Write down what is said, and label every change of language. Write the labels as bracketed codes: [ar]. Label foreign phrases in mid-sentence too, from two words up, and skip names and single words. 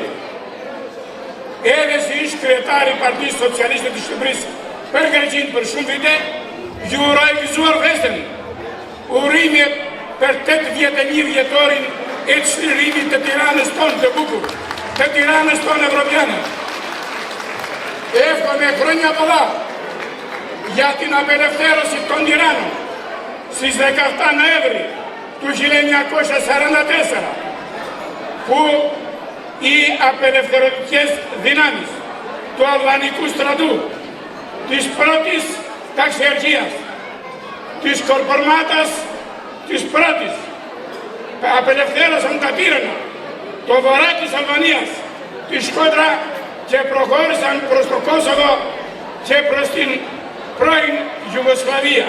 [sq] Edhe si ish kryetari i Partisë Socialiste të Shqipërisë për Greqinë për shumë vite, ju uroj gëzuar festen. Urime për 81 vjetorin e çlirimit të Tiranës tonë të bukur, të Tiranës tonë evropiane. [el] Εύχομαι χρόνια πολλά για την απελευθέρωση των Τυράννων στις 17 Νοέμβρη του 1944, που οι απελευθερωτικές δυνάμεις του Αλβανικού στρατού, της πρώτης ταξιαρχίας, της Κορπορμάτας της πρώτης, απελευθέρωσαν τα Τύρανα, το βορρά της Αλβανίας, τη Σκόντρα, και προχώρησαν προς το Κόσοβο και προς την πρώην Ιουγκοσλαβία.